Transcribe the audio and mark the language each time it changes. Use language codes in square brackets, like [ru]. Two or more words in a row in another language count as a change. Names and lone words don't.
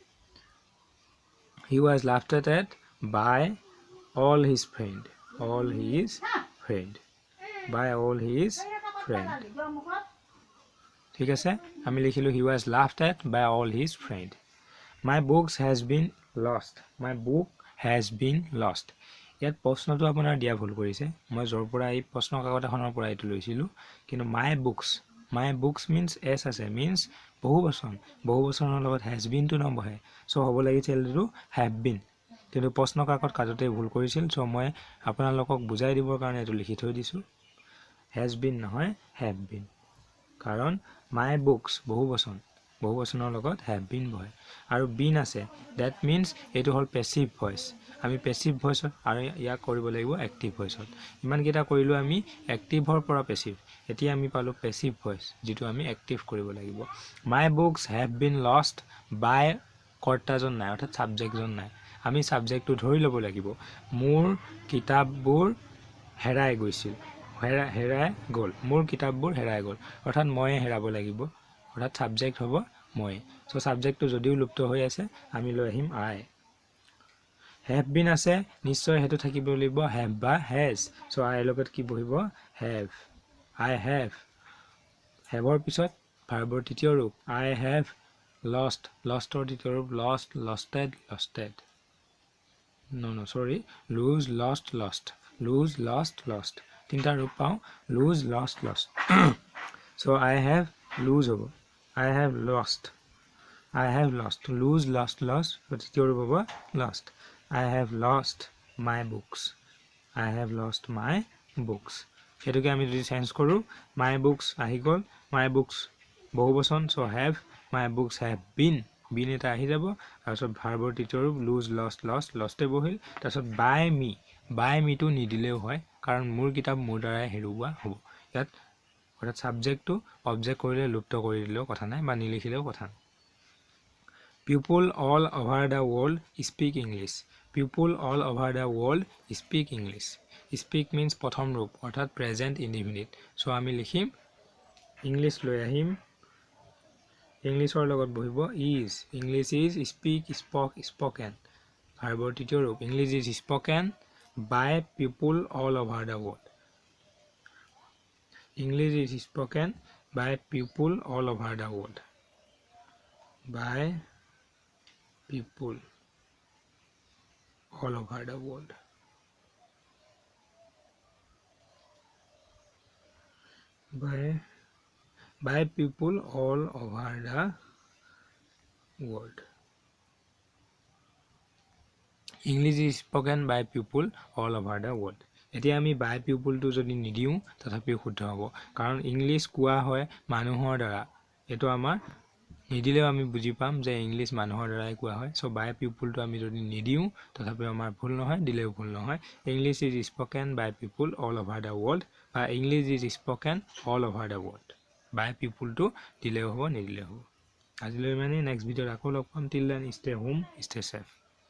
[en] he was laughed at by all his friend [as] ঠিক আছে আমি লিখিলো [en] he was laughed at by all his friend my book has been lost [as] ইয়াত প্ৰশ্নটো আপোনাৰ দিয়া ভুল কৰিছে মই জৰ পৰা এই প্ৰশ্ন কাকত এখনৰ পৰা এইটো লৈছিলো কিন্তু [en] my books means s [as] আছে means বহুবচনৰ লগত [en] has been [as] টো নবহে so হ'ব লাগিছিল এইটো [en] have been [as] কিন্তু প্ৰশ্ন কাকত কাজতে ভুল কৰিছিল so মই আপোনালোকক বুজাই দিবৰ কাৰণে এইটো লিখি থৈ দিছো [en] has been [as] নহয় [en] have been [as] কাৰণ [en] my books [as] বহুবচনৰ লগত [en] have been [as] বহে আৰু been আছে [en] that means [as] এইটো হল [en] passive voice [as] আমি [en] passive voice [as] আৰু ইয়াক কৰিব লাগিব [en] active voice [as] ইমান কেটা কৰিলো আমি active ৰ পৰা passive এতিয়া আমি পালো [en] passive voice [as] যেটো আমি active কৰিব লাগিব [en] my books have been lost by [as] কৰ্তাজন নাই অৰ্থাৎ সাবজেক্টজন নাই আমি সাবজেক্টটো ধৰি ল'ব লাগিব মোৰ কিতাপবোৰ হেৰাই গৈছিল হেৰাই গল মোৰ কিতাপবোৰ হেৰাই গল অৰ্থাৎ মই হেৰাব লাগিব অৰ্থাৎ সাবজেক্ট হ'ব মই সো সাবজেক্টটো যদিও লুপ্ত হৈ আছে আমি লৈ আহিম [en] I have been [as] আছে নিশ্চয় হেতু থাকিব লাগিব have বা has সো I লগত কি বহিব have [en] I have [as] ৰ পিছত ভাৰ্বৰ তৃতীয় ৰূপ [en] I have lost [as] ৰ তৃতীয় ৰূপ losted [en] lose lost [as] তিনটা ৰূপ পাও [en] lose lost so I have lose হ'ব I have lost lose lost [as] তৃতীয় ৰূপ হ'ব [en] lost I have lost my [as] books এটোকে আমি যদি চেঞ্জ কৰো [en] my books [as] আহি গল my books বহুবচন [en] so have my books have been [as] এটা আহি যাব তাৰছত ভাৰ্বৰ তৃতীয় ৰূপ [en] lose lost [as] এ বহিল তাৰছত [en] by me [as] টো নিদিলেও হয় কাৰণ মোৰ কিতাপ মোৰ দ্বাৰাই হেৰুৱা হ'ব ইয়াত অৰ্থাৎ সাবজেক্টটো অবজেক্ট কৰিলে লুপ্ত কৰি দিলেও কথা নাই বা নিলিখিলেও কথা নাই [en] people all over the world speak English speak means [as] প্ৰথম ৰূপ অৰ্থাৎ [en] present indefinite so [as] আমি লিখিম ইংলিছ লৈ আহিম ইংলিছৰ লগত বহিব [en] is English is speak spoke spoken [as] ভাৰ্বৰ তৃতীয় ৰূপ [en] English is spoken by people all over the world English is spoken by people all over the world by people all over the world by people all over the world English is spoken by people all over the world [as] এতিয়া আমি [en] by people to [as] যদি নিদিও তথাপিও শুদ্ধ হ'ব কাৰণ ইংলিছ কোৱা হয় মানুহৰ দ্বাৰা এটো আমাৰ নিদিলেও আমি বুজি পাম যে ইংলিছ মানুহৰ দ্বাৰাই কোৱা হয় সো [en] by peopleটো [as] আমি যদি নিদিও তথাপিও আমাৰ ভুল নহয় দিলেও ভুল নহয় [en] English is spoken by people all over the world [as] বা [en] English is spoken all over the world by peopleটো [as] দিলেও হ'ব নিদিলেও হ'ব আজিলৈ মানে [en] next videoত [as] আকৌ লগ পাম [en] till then stay home stay safe